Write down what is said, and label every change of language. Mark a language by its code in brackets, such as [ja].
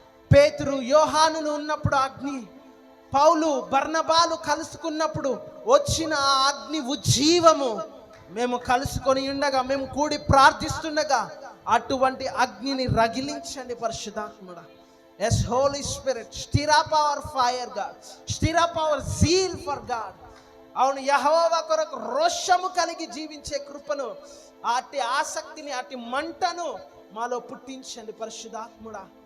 [te] పేతురు యోహానులు ఉన్నప్పుడు అగ్ని, పౌలు బర్నబాలు కలుసుకున్నప్పుడు వచ్చిన ఆ అగ్ని ఉజ్జీవము మేము కలుసుకొని ఉండగా, మేము కూడి ప్రార్థిస్తుండగా అటువంటి అగ్నిని రగిలించండి పరిశుద్ధాత్ముడా. [en] Yes, Holy Spirit, stir up our fire, God. Stir up our zeal for God. [te] అవును, యెహోవా కొరకు రోషము కలిగి జీవించే కృపను, అట్టి ఆసక్తిని, అట్టి మంటను మాలో పుట్టించండి పరిశుద్ధాత్ముడా.